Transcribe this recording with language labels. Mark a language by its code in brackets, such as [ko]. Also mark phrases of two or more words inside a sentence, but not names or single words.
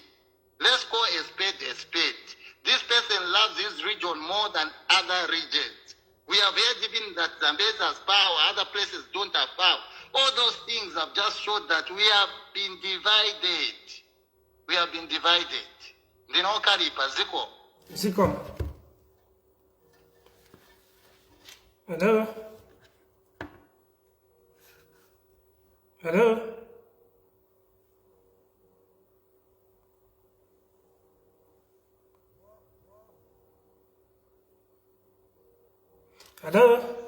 [en] Let's call a spade a spade. This person loves this region more than other regions. We have heard even that Zambia has power, other places don't have power. All those things have just showed that we have been divided. We have been divided. [sn] Ndino karipa ziko. Ziko. [en] Hello? Hello? Hello?